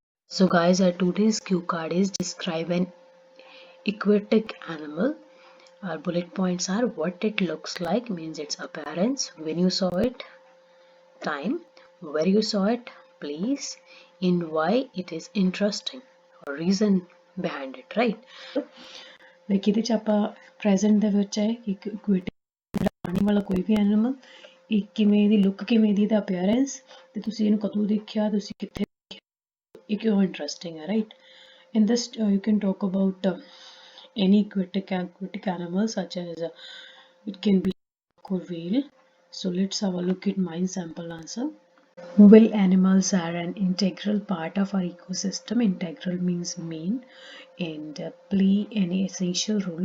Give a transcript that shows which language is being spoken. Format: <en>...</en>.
<en>So guys, our today's cue card is describe an aquatic animal. Our bullet points are what it looks like, means its appearance, when you saw it, time, where you saw it, place, and why it is interesting, or reason behind it, right?</en> <pa>Like ਇਹਦੇ ਚ ਆਪਾਂ present ਦੇ ਵਿੱਚ ਹੈ ਕਿ equity ਆਉਣ ਵਾਲਾ ਕੋਈ ਵੀ ਐਨੀਮਲ, ਇਹ ਕਿਵੇਂ ਦੀ ਲੁੱਕ, ਕਿਵੇਂ ਦੀ ਦਾ ਅਪੀਅਰੈਂਸ, ਤੇ ਤੁਸੀਂ ਇਹਨੂੰ ਕਦੋਂ ਦੇਖਿਆ, ਤੁਸੀਂ ਕਿੱਥੇ ਦੇਖਿਆ, ਇਹ ਕਿਉਂ ਇੰਟਰਸਟਿੰਗ ਹੈ, right?</pa> <en>In this you can talk about any aquatic animal such as it can be or whale. So let's have a look at my sample answer. Well, animals are an integral part of our ecosystem. Integral means main, and play an essential role.</en>